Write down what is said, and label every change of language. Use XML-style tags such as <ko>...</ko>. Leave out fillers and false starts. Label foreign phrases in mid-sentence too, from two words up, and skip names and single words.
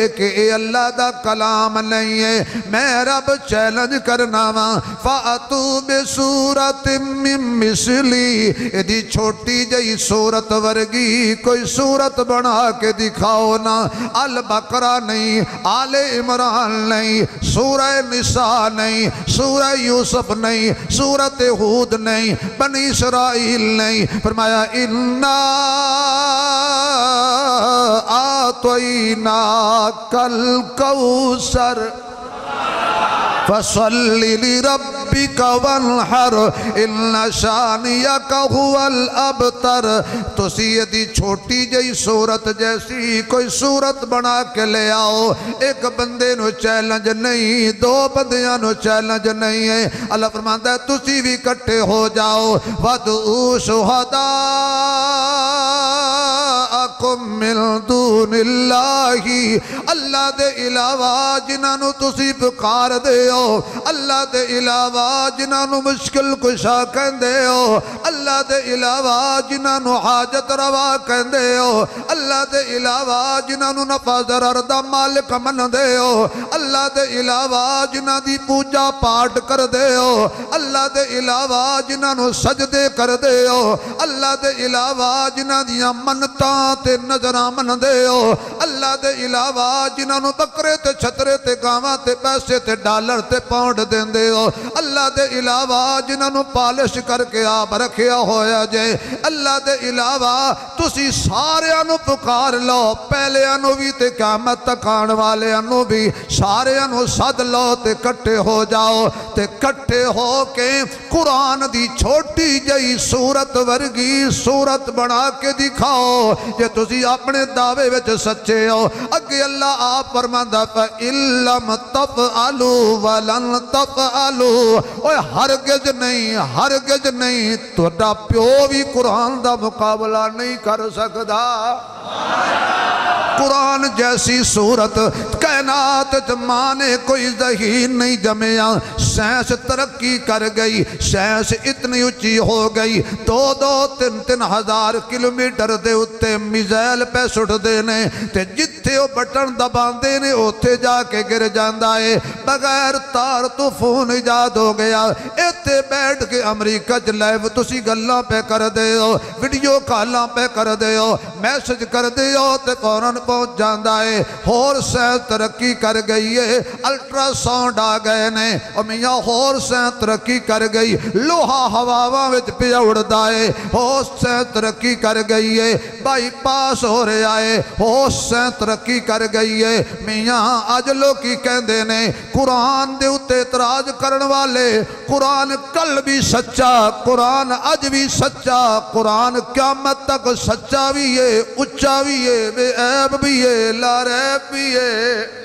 <pa>کہ اے اللہ دا کلام نہیں ہے میں رب چیلنج کرنا وا</pa> <ar>فاتو بسورۃ من مثلی</ar> <pa>ایدی چھوٹی جئی سورت ورگی کوئی سورت بنا کے دکھاؤ نا البقرہ نہیں آل عمران نہیں سورہ نساء نہیں سورہ یوسف نہیں سورت ہود نہیں بنی اسرائیل نہیں فرمایا اِنَّا</pa> <ar>آتَيْنَاكَ الْكَوْثَرَ فَصَلِّ لِرَبِّكَ وَانْحَرْ إِنَّ شَانِئَكَ هُوَ الْأَبْتَرُ</ar> <pa>تسی یہ چھوٹی جئی صورت جیسی کوئی صورت بنا کے لے آؤ ایک بندے نو چیلنج نہیں دو بندیاں نو چیلنج نہیں ہے اللہ فرماندا ہے تسی بھی کٹھے ہو جاؤ</pa> <ar>وَادْعُوا شُهَدَاءَكُم مِّن دُونِ اللَّهِ</ar> <pa>اللہ دے علاوہ جنہاں نو تسی پکار دے ہو اللہ دے علاوہ جنہاں نو مشکل کشا کہندے ہو اللہ دے علاوہ جنہاں نو حاجت روا کہندے ہو اللہ دے علاوہ جنہاں نو نفع ضرر دا مالک من دے ہو اللہ دے علاوہ جنہاں دی پوجا پاٹ کر دے ہو اللہ دے علاوہ جنہاں نو سجدے کر دے ہو اللہ دے علاوہ جنہاں دیاں منتاں تے نظراں من دے ہو اللہ دے علاوہ جنہاں نو بکرے تے چھترے تے گاواں تے پیسے تے ڈالر تے پاؤنڈ دین دے ہو اللہ دے علاوہ جنہاں نو پالش کر کے آپ رکھیا ہویا جائے اللہ دے علاوہ تسی سارے انو پکار لو پہلے انو بھی تے قیامت تک آن والے انو بھی سارے انو صد لو تے کٹھے ہو جاؤ تے کٹھے ہو کے قرآن دی چھوٹی جئی صورت ورگی صورت بنا کے دکھاؤ یہ تسی اپنے دعوے وچ سچے ہو اگے اللہ آپ فرماندا</pa> <ar>فَإِن لَّمْ تَفْعَلُوا وَلَن تَفْعَلُوا</ar> <pa>اوہ ہرگز نہیں تہاڈا پیو بھی قرآن دا مقابلہ نہیں کر سکدا قرآن جیسی صورت کائنات جمانے کوئی ذہین نہیں جمعیا سائنس ترقی کر گئی سائنس اتنی اچھی ہو گئی 2-3 ہزار کلومیٹر دے اتے میزائل پہ سٹ دینے تے جتھے وہ بٹن دبان دینے اتے جا کے گر جاندہ ہے بغیر تار تو فون ایجاد ہو گیا اتے بیٹھ کے امریکہ لائیو تسی گلاں پہ کر دے ہو ویڈیو کالاں پہ کر دے ہو میسج کر دے ہو تے فوراں پہنچ جاندہ ہے ہور سائنس ترقی کر گئی ہے الٹرا ساؤنڈ آ گئے نے اور میاں ہور سائنس ترقی کر گئی لوہا ہواواں وچ پہ اڑدا ہے ہور سائنس ترقی کر گئی ہے بائی پاس ہو رہا ہے ہور سائنس ترقی کر گئی ہے میاں آج لوگ کی کہندے نے قرآن دے اتے اعتراض کرن والے قرآن کل بھی سچا قرآن اج بھی سچا قرآن قیامت تک سچا بھی ہے اچھا بھی ہے بے عیب بھی ہے لا ریب بھی ہے</pa>